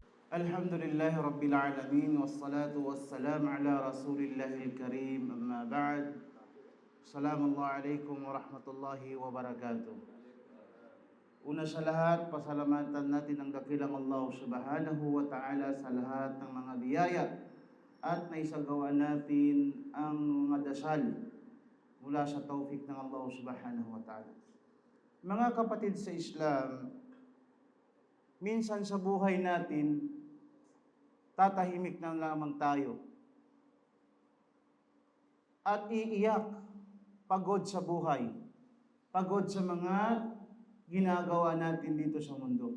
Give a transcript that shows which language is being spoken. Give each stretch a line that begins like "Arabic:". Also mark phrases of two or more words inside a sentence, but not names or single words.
Arabic: الحمد لله رب العالمين والصلاة والسلام على رسول الله الكريم أما بعد. السلام عليكم ورحمة الله وبركاته.
Filipino: Una sa lahat, pasalamatan natin ang dakilang Allah
Arabic: سبحانه وتعالى
Filipino: sa lahat ng mga biyaya at naisagawa natin ang mga dasal mula sa taufik ng Allah
Arabic: سبحانه وتعالى.
Filipino: Mga kapatid sa Islam, minsan sa buhay natin, tatahimik na lamang tayo at iiyak, pagod sa buhay, pagod sa mga ginagawa natin dito sa mundo.